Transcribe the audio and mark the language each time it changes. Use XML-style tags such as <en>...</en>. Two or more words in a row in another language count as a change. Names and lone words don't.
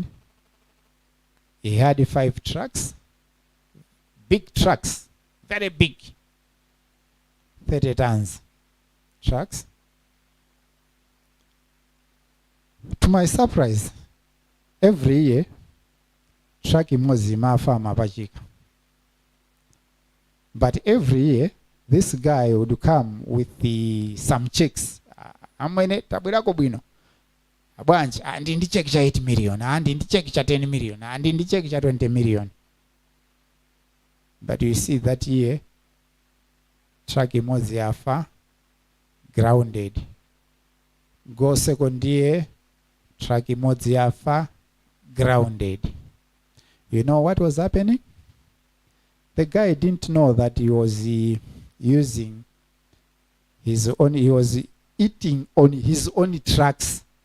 <en>He had 5 trucks, big trucks, very big, 30 tons trucks. To my surprise, every year, truck</en> <ny>imodzi imafa mapachika.</ny> <en>But every year, this guy would come with some checks.</en> <ny>Amwene tabwirako bwino. Abwanji andi ndi check cha 8 million, andi ndi check cha 10 million, andi ndi check cha 20 million.</ny> <en>But you see that year, truck</en> <ny>imodzi yafa,</ny> <en>grounded. Go second year, truck</en> <ny>imodzi yafa,</ny> <en>grounded. You know what was happening? The guy didn't know that he was using his own, he was eating on his own trucks.</en>